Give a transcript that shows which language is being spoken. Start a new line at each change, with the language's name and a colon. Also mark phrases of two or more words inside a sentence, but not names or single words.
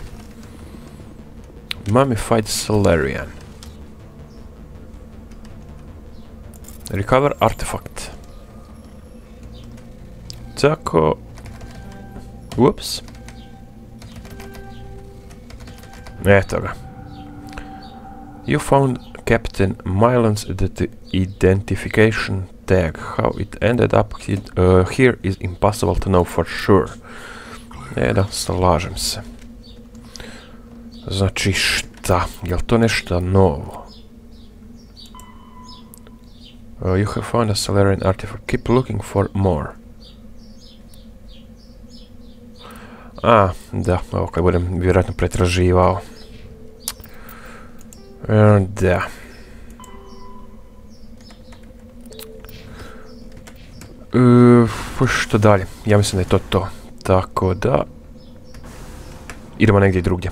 English: Mummified Salarian. Recover artifact.
Croatian: Tako. Ups. Eto ga.
English: You found Captain Milan's identification tag. How it ended up here is impossible to know for sure.
Croatian: Da, slažem se. Znači šta? Jel to nešto novo?
English: You have found a Salarian artifact. Keep looking for more.
Croatian: A, da, ovo kad budem vjerojatno pretraživao. Da. Što dalje? Ja mislim da je to to. Tako da... idemo negdje drugdje.